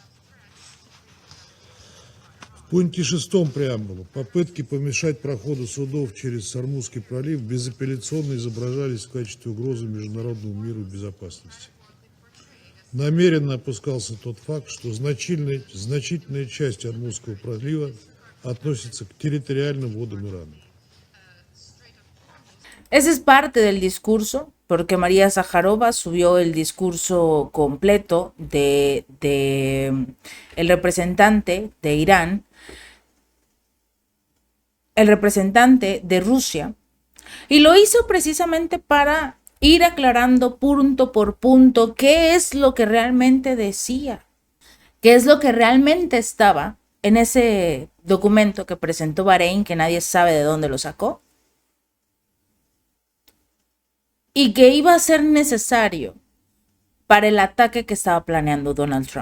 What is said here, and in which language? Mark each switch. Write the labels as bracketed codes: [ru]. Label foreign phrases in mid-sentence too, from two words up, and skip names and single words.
[ru] В пункте 6 преамбулы попытки помешать проходу судов через Ормузский пролив безапелляционно изображались в качестве угрозы международному миру и безопасности. Намеренно опускался тот факт, что значительная часть Ормузского пролива относится к территориальным водам Ирана. [es] Ese es parte del discurso, porque María Zaharova subió el discurso completo de el representante de Irán, el representante de Rusia, y lo hizo precisamente para ir aclarando punto por punto qué es lo que realmente decía, qué es lo que realmente estaba en ese documento que presentó Bahrein, que nadie sabe de dónde lo sacó, y que iba a ser necesario para el ataque que estaba planeando Donald Trump.